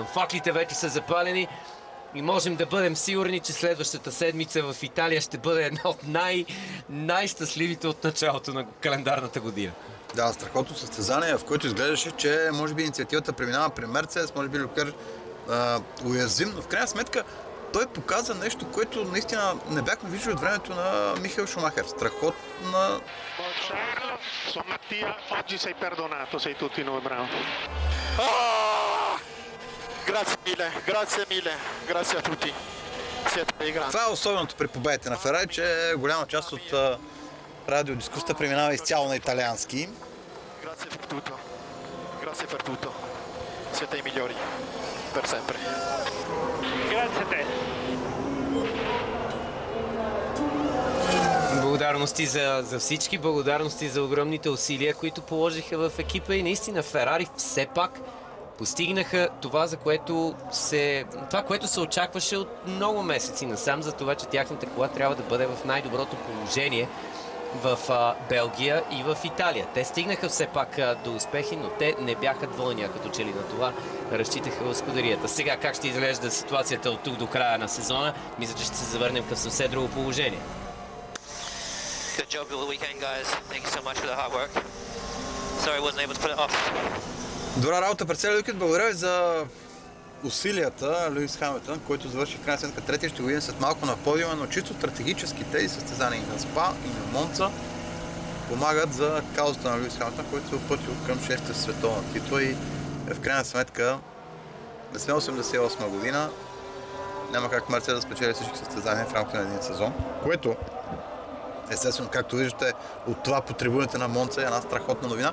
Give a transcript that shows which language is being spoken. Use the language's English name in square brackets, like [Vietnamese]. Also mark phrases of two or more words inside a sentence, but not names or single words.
[Bulgarian] Факлите вече са запалени и можем да бъдем сигурни, че следващата седмица в Италия ще бъде една от най-щастливите от началото на календарната година. Да, страхотно състезание, в което изглеждаше, че може би инициативата преминава при Мерцедес, може би Леклер уязвим, но в крайна сметка той показа нещо, което наистина не бяхме виждали от времето на Михаел Шумахер. Страхотна... [Italian] Mattia, oggi sei perdonato, sei tutti noi, bravo. Grazie mille, grazie a tutti. Siete dei grandi. [Bulgarian] Това е особеното при победите на Ферари, че голяма част от радиодискусията преминава изцяло на италиански. [Italian] Grazie per tutto. Siete i migliori, per sempre. Grazie a te. [Bulgarian] Благодарности за всички, благодарности за огромните усилия, които положиха в екипа, и наистина Ферари все пак постигнаха това, което се очакваше от много месеци насам, за това, че тяхната кола трябва да бъде в най-доброто положение в Белгия и в Италия. Те стигнаха все пак до успехи, но те не бяха двойни, като че ли на това разчитаха в скудерията. Сега как ще изглежда ситуацията от тук до края на сезона? Мисля, че ще се завърнем към съвсем друго положение. [English] Good job over the weekend, guys. Thank you so much for the hard work. Sorry I wasn't able to put it off. [Bulgarian] Добра работа през целия уикенд. Благодаря ви за усилията. Луис Хамилтън, който завърши в крайна сметка третия, ще го видим след малко на подиума, но чисто стратегически тези състезания и на СПА, и на Монца помагат за каузата на Луис Хамилтън, който се опътил към 6-та световна титла и в крайна сметка не сме 88 година, няма как Мерцедес да спечели всички състезания в рамките на един сезон, което естествено, както виждате, от това по трибуните на Монца е една страхотна новина.